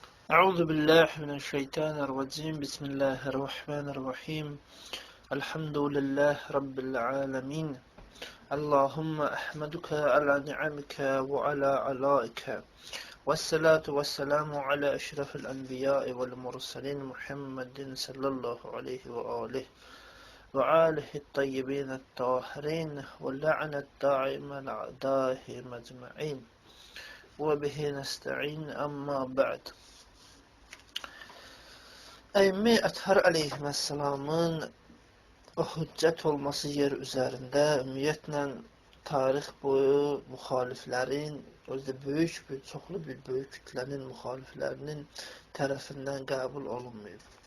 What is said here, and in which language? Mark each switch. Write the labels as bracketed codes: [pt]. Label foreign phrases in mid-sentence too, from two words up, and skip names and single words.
[ar] أعوذ بالله من الشيطان الرجيم بسم الله الرحمن الرحيم الحمد لله رب العالمين اللهم أحمدك على نعمك وعلى علائك والصلاة والسلام على أشرف الأنبياء والمرسلين محمد صلى الله عليه وآله وآله الطيبين الطاهرين واللعنة الدائمة لأعدائهم أجمعين وبه نستعين أما بعد. [az] Əimmi Ətər əleyhissalamın o hüccət olması yer üzərində ümumiyyətlə tarix boyu müxaliflərin, özdə çoxlu bir böyük kütlənin müxaliflərinin tərəfindən qəbul olunmayıb.